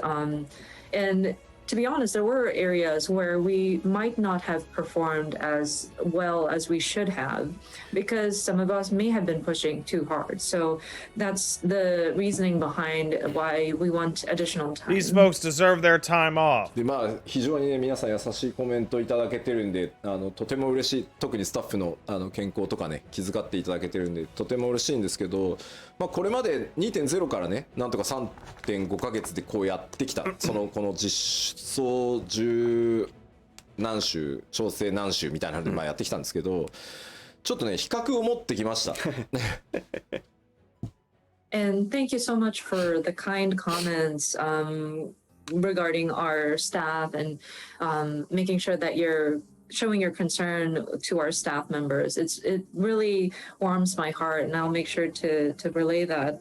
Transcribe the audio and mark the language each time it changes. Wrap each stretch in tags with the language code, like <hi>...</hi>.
<en>And to be honest, there were areas where we might not have performed as well as we should have because some of us may have been pushing too hard. So that's the reasoning behind why we want additional time. These folks deserve their time off.</en> <ja>でまあ非常にね皆さん優しいコメントいただけてるんでとても嬉しい。特にスタッフの健康とかね気遣っていただけてるんでとても嬉しいんですけど、まあこれまで 2.0 からねなんとか 3.5 ヶ月でこうやってきたこの実装10何週調整何週みたいなのでまあやってきたんですけど、ちょっとね比較を持ってきました。</ja> <en>And thank you so much for the kind comments regarding our staff and making sure that you're showing your concern to our staff members. It really warms my heart, and I'll make sure to relay that.</en>